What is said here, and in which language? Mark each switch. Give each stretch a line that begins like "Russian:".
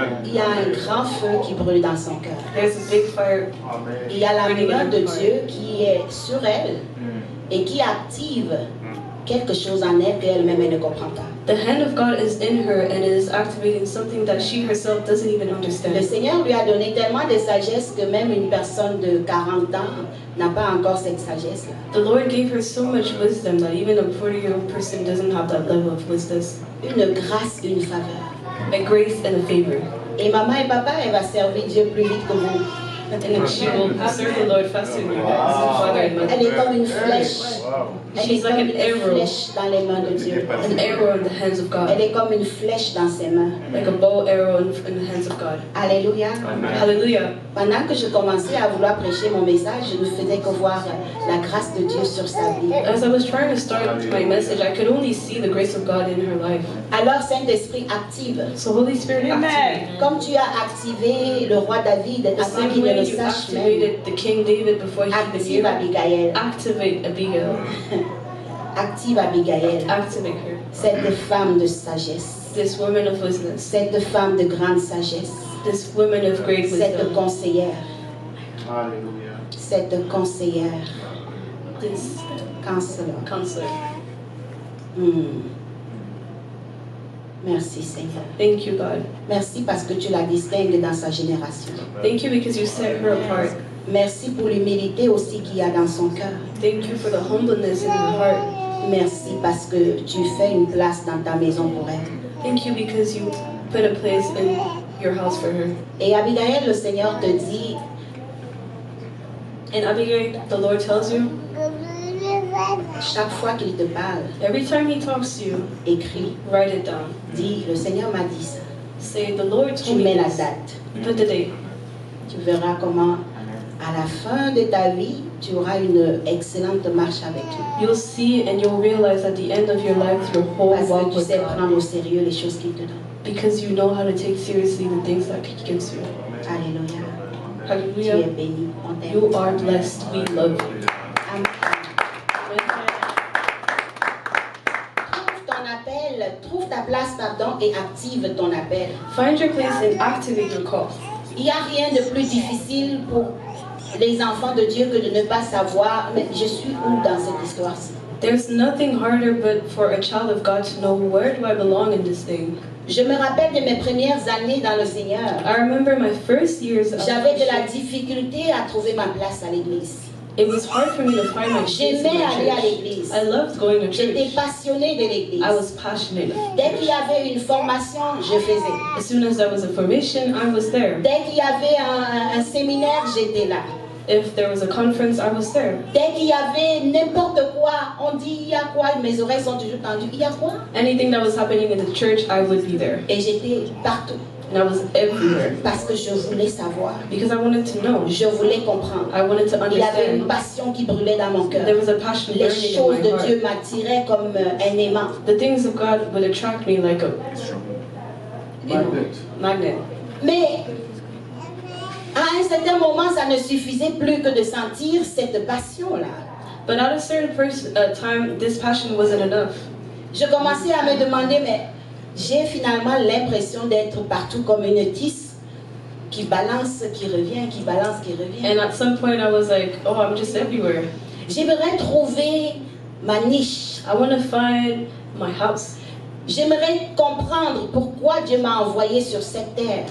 French: Il y a un grand feu qui brûle dans son cœur.
English: There's a big fire.
French: Il y a la main de Dieu qui est sur elle et qui active quelque chose en elle qu'elle-même elle ne comprend pas.
English: The hand of God is in her and it is activating something that she herself doesn't even
French: Le
English: understand.
French: Seigneur lui a donné tellement de sagesse que même une personne de 40 ans n'a pas encore cette sagesse-là.
English: The Lord gave her so much wisdom that even a 40-year-old person doesn't have that level of wisdom.
French: Une grâce, une faveur.
English: A grace and a favor.
French: Et maman et papa, elle va servir Dieu plus vite que vous.
English: And then she will serve the Lord faster than you guys, father and mother.
French: Elle est comme une flèche. Elle est
English: She's like
French: comme
English: an
French: une
English: arrow.
French: flèche dans les mains de Dieu.
English: An arrow in the hands of
French: Elle
English: God.
French: est comme une flèche dans ses mains.
English: Like a bow arrow in the hands of God.
French: Alléluia.
English: Hallelujah.
French: Pendant que je commençais à vouloir prêcher mon message, je ne faisais que voir la grâce de Dieu sur sa vie.
English: As I was trying to start my message, I could only see the grace of God in her life.
French: Alors, Saint-Esprit, active.
English: So Holy Spirit, activate.
French: Comme tu as activé le roi David
English: The
French: avant
English: same
French: qu'il ne
English: way
French: le
English: you
French: sache même,
English: activated the King David before he even
French: active
English: knew.
French: Abigail.
English: Activate Abigail.
French: Active Abigail.
English: Activate her.
French: Cette femme de sagesse.
English: This woman of wisdom.
French: Cette femme de grande sagesse.
English: This woman of great
French: Cette
English: wisdom.
French: conseillère. Alléluia. Cette conseillère.
English: This Counselor. counselor.
French: Merci Seigneur.
English: Thank you, God.
French: Merci parce que tu la distingues dans sa génération.
English: Thank you because you set her apart.
French: Merci pour l'humilité aussi qu'il y a dans son cœur.
English: Thank you for the humbleness in your heart.
French: Merci parce que tu fais une place dans ta maison pour elle.
English: Thank you because you put a place in your house for her.
French: Et Abigail, le Seigneur te dit,
English: And Abigail, the Lord tells you,
French: chaque fois qu'il te parle,
English: every time he talks to you,
French: écris,
English: write it down.
French: dis, le Seigneur m'a dit ça.
English: Say, the Lord
French: Tu
English: told me
French: mets la
English: this.
French: date.
English: Put the date.
French: Tu verras comment, à la fin de ta vie, tu auras une excellente marche avec lui.
English: You'll see and you'll realize at the end of your life, your whole
French: Parce que
English: walk
French: tu
English: with
French: sais
English: God.
French: prendre au sérieux les choses qu'il te donne.
English: Because you know how to take seriously the things that he gives you.
French: Alléluia. Tu es
English: Hallelujah.
French: béni. On t'aime.
English: You are blessed. We love you. Amen.
French: Trouve ton appel, trouve ta place, pardon, et active ton appel.
English: Find your place and activate your call.
French: Il n'y a rien de plus difficile pour les enfants de Dieu que de ne pas savoir, mais je suis où dans cette histoire-ci.
English: There's nothing harder but for a child of God to know, where do I belong in this thing?
French: Je me rappelle de mes premières années dans le Seigneur.
English: I remember my first years of
French: J'avais de la
English: Christian.
French: difficulté à trouver ma place à l'église.
English: It was hard for me to find my place in
French: J'aimais aller à
English: my church.
French: l'église.
English: I loved going to
French: J'étais
English: church.
French: passionnée de l'église.
English: I was passionate.
French: Dès qu'il y avait une formation, je faisais. As soon as there was a formation, I was there. Dès qu'il y avait un séminaire, j'étais là. If there was a conference, I was there. Dès qu'il y avait n'importe quoi, on dit il y a quoi, mes oreilles sont toujours tendues. Il y a quoi?
English: Anything that was happening in the church, I would be there.
French: Et j'étais partout
English: And I was everywhere
French: parce que je voulais savoir.
English: because I wanted to know.
French: Je voulais comprendre.
English: I wanted to
French: Il y avait une
English: understand.
French: passion qui brûlait dans mon cœur.
English: There was a passion
French: Les
English: burning in
French: choses
English: my
French: de
English: heart.
French: Dieu m'attiraient comme un aimant.
English: The things of God would attract me like a Magnet. magnet.
French: Mais à un certain moment, ça ne suffisait plus que de sentir cette passion-là.
English: But at a certain time, this passion wasn't enough.
French: Je commençais à me demander, mais j'ai finalement l'impression d'être partout comme une tisse qui balance, qui revient, qui balance, qui revient.
English: And at some point, I was like, oh, I'm just everywhere.
French: J'aimerais trouver ma niche.
English: I want to find my house.
French: J'aimerais comprendre pourquoi Dieu m'a envoyé sur cette terre.